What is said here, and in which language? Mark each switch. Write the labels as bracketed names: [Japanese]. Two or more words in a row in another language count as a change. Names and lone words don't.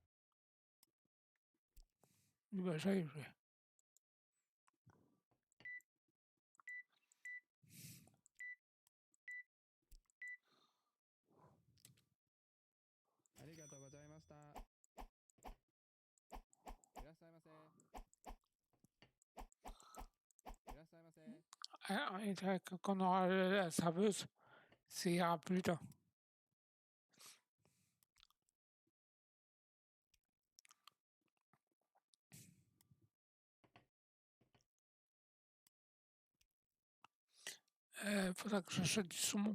[French] Bah, j'arrive. [Japanese] ありがとうございました. いらっしゃいませ。いらっしゃいませ. [French] Et quand on aura la serveuse, ça ira plus vite, hein. Faudra que j'achète du saumon.